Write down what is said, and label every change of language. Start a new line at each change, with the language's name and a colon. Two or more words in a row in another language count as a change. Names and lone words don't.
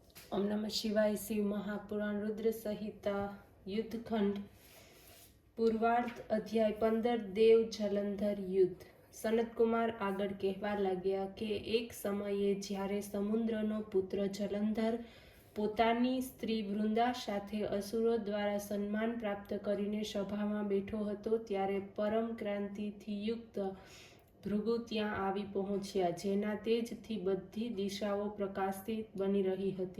Sanskrit: ओम नमः शिवाय। शिव महापुराण रुद्र संहिता युद्धखंड पूर्वार्ध अध्याय 15 देव जलंधर युद्ध।
Gujarati: સનતકુમાર આગળ કહેવા લાગ્યા કે એક સમયે જ્યારે સમુદ્રનો પુત્ર જલંધર પોતાની સ્ત્રી વૃંદા સાથે અસુરો દ્વારા સન્માન પ્રાપ્ત કરીને સભામાં બેઠો હતો ત્યારે પરમ ક્રાંતિથી યુક્ત ભૃગુ ત્યાં આવી પહોંચ્યા, જેના તેજથી બધી દિશાઓ પ્રકાશિત બની રહી હતી.